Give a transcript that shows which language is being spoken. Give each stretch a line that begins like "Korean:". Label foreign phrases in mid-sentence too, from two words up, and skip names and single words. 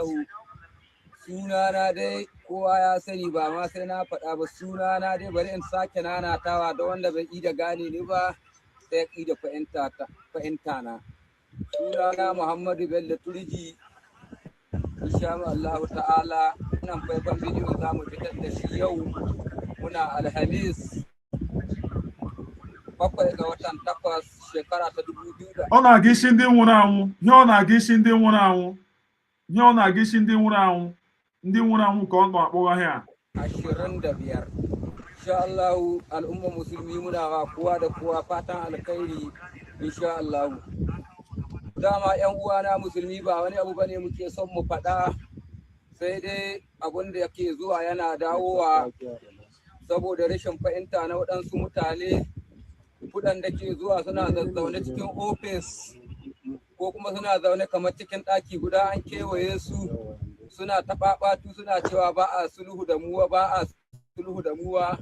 Hausa: Sunana dai kowa ya sani ba ma sai na faɗa ba sunana dai bari in sake nanatawa da wanda bai da gane ni ba sai ki da fahimta na. Sunana Muhammadu Bello Turji.
Arabic: إن شاء الله تعالى
Hausa: wannan faifan bidiyo za mu fitar da shi yau muna Alhamis 7 ga watan 8 shekara ta 2000.
Igbo: Ọ na-aga isi ndị nwụrụ anwụ. Ihe ọ na-aga isi ndị nwụrụ anwụ. Ihe ọ na-aga isi ndị nwụrụ anwụ. Ndị nwụrụ anwụ ka ọ na-akpọga ha. 25.
Arabic: إن شاء الله
Hausa: al'umma musulmi muna wa kowa da kowa fatan alkhairi
Arabic: إن شاء الله.
Hausa: Dama yan uwana musulmi ba wani abu bane muke son mu faɗa sai dai abun da yake zuwa yana dawowa saboda rashin fahimta na waɗansu mutane kuɗan da ke zuwa suna zaune cikin ofis ko kuma suna zaune kamar cikin ɗaki guda an kewaye su suna taɓaɓatu suna cewa ba a sulhu da muwa ba a sulhu da muwa.